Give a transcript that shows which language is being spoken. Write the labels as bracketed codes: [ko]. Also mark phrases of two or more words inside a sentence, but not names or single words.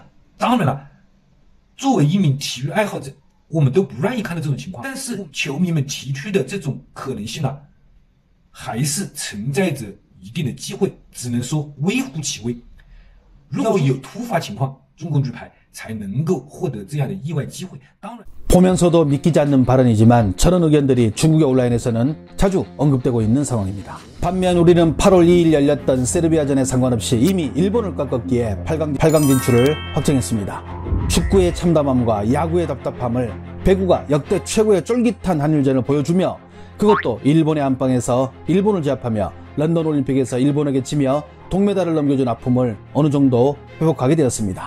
[zh] 当然了，作为一名体育爱好者，我们都不愿意看到这种情况，但是球迷们提出的这种可能性还是存在着一定的机会，只能说微乎其微。如果有突发情况，中国女排才能够获得这样的意外机会。当然 [ko] 보면서도 믿기지 않는 발언이지만 저런 의견들이 중국의 온라인에서는 자주 언급되고 있는 상황입니다. 반면 우리는 8월 2일 열렸던 세르비아전에 상관없이 이미 일본을 꺾었기에 8강 진출을 확정했습니다. 축구의 참담함과 야구의 답답함을 배구가 역대 최고의 쫄깃한 한일전을 보여주며 그것도 일본의 안방에서 일본을 제압하며 런던 올림픽에서 일본에게 지며 동메달을 넘겨준 아픔을 어느 정도 회복하게 되었습니다.